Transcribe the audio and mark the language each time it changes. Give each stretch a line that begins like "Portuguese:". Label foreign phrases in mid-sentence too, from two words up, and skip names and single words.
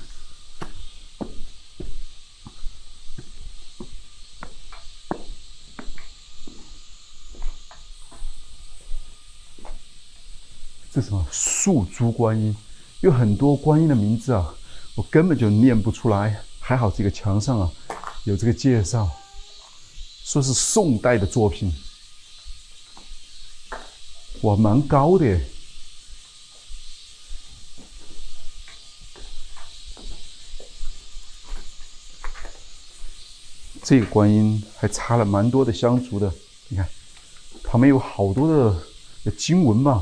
Chinese: 这是什麼？素珠觀音，有很多觀音的名字啊，我根本就念不出來。還好這個牆上啊有這個介紹，說是宋代的作品。哇，蠻高的耶！這個觀音還插了蠻多的香燭的，你看，旁邊有好多的經文嘛。